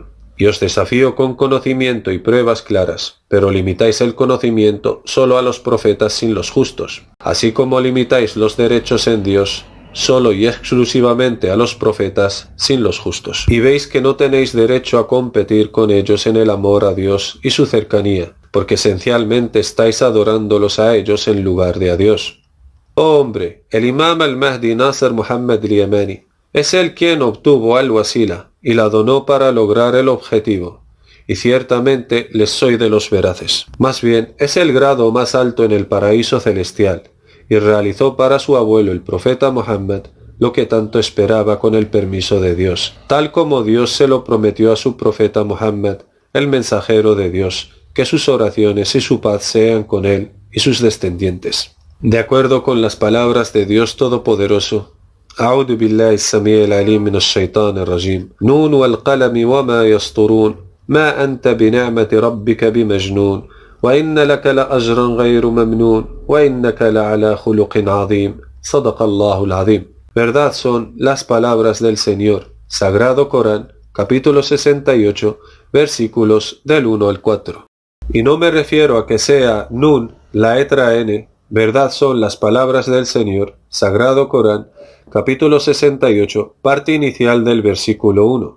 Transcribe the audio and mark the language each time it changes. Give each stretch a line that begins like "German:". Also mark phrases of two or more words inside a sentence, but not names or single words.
Spanish: Y os desafío con conocimiento y pruebas claras, pero limitáis el conocimiento solo a los profetas sin los justos, así como limitáis los derechos en Dios solo y exclusivamente a los profetas sin los justos. Y veis que no tenéis derecho a competir con ellos en el amor a Dios y su cercanía, porque esencialmente estáis adorándolos a ellos en lugar de a Dios. Oh hombre, el Imam al-Mahdi Nasser Muhammad al-Yamani es él quien obtuvo al-Wasila y la donó para lograr el objetivo, y ciertamente les soy de los veraces. Más bien, es el grado más alto en el paraíso celestial, y realizó para su abuelo el profeta Muhammad lo que tanto esperaba con el permiso de Dios, tal como Dios se lo prometió a su profeta Muhammad, el mensajero de Dios, que sus oraciones y su paz sean con él y sus descendientes. De acuerdo con las palabras de Dios Todopoderoso,
Arabic: أعوذ بالله السميع العليم من الشيطان الرجيم. نون والقلم وما يسطرون ما أنت بنعمة ربك بمجنون وإن لك لأجرا غير ممنون وإنك لعلى خلق عظيم. صدق الله العظيم.
Spanish: Verdad son las palabras del Señor. Sagrado Corán, capítulo 68, versículos del 1 al 4. Y no me refiero a que sea Nun, la letra N. Verdad son las palabras del Señor. Sagrado Corán, capítulo 68, parte inicial del versículo 1.